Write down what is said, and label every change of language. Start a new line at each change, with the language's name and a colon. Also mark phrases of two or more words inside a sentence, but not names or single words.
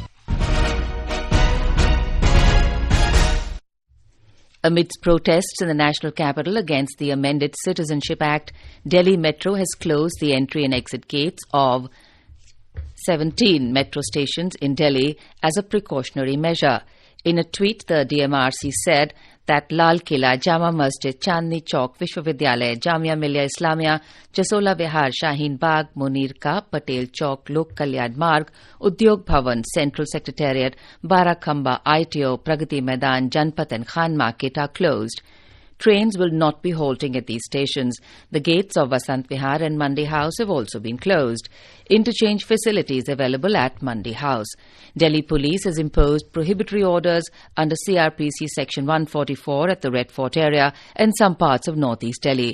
English: Amidst protests in the national capital against the amended Citizenship Act, Delhi Metro has closed the entry and exit gates of 17 metro stations in Delhi as a precautionary measure. In a tweet, the DMRC said that Lal Killa, Jama Masjid, Chandni Chowk, Vishwavidyalaya, Jamia Millia Islamia, Jasola Vihar, Shaheen Bagh, Munir Ka, Patel Chowk, Lok Kalyan Marg, Udyog Bhavan, Central Secretariat, Barakhamba, ITO, Pragati Maidan, Janpat and Khan Market are closed. Trains will not be halting at these stations. The gates of Vasant Vihar and Mandi House have also been closed. Interchange facilities available at Mandi House. Delhi Police has imposed prohibitory orders under CRPC Section 144 at the Red Fort area and some parts of northeast Delhi.